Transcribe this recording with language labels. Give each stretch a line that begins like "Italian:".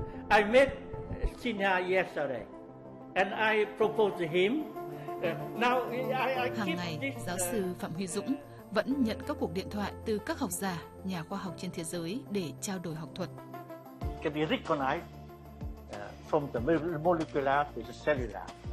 English: I met Sinha yesterday, and I proposed to him. Now,
Vietnamese: hàng ngày, giáo sư Phạm Huy Dũng vẫn nhận các cuộc điện thoại từ các học giả, nhà khoa học trên thế giới để trao đổi học thuật.
English: Can be recognized from the molecular to the cellular.